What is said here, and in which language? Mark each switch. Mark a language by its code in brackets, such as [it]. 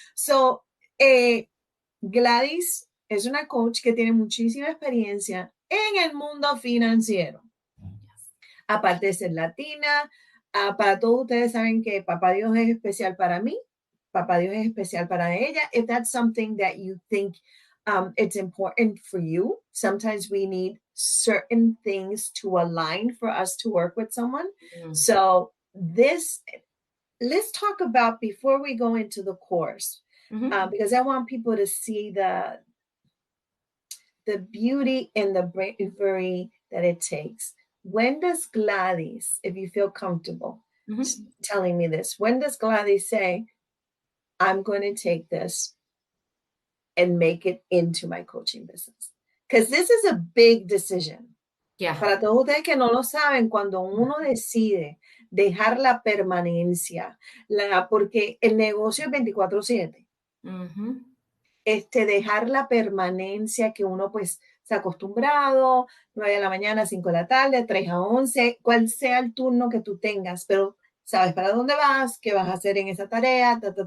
[es] So, Gladys es una coach que tiene muchísima experiencia en el mundo financiero. Aparte de ser latina, para todos ustedes saben que Papá Dios es especial para mí, Papá Dios es especial para ella. [en] If that's something that you think it's important for you, sometimes we need certain things to align for us to work with someone. So let's talk about, before we go into the course, because I want people to see the beauty and the bravery that it takes. When does Gladys, if you feel comfortable telling me this, when does Gladys say, I'm going to take this and make it into my coaching business? Because this is a big decision. Yeah. [es] Para todos ustedes que no lo saben, cuando uno decide dejar la permanencia, porque el negocio es 24/7. Dejar la permanencia que uno pues se ha acostumbrado, 9 de la mañana, 5 de la tarde, 3 a 11, cual sea el turno que tú tengas, pero sabes para dónde vas, qué vas a hacer en esa tarea,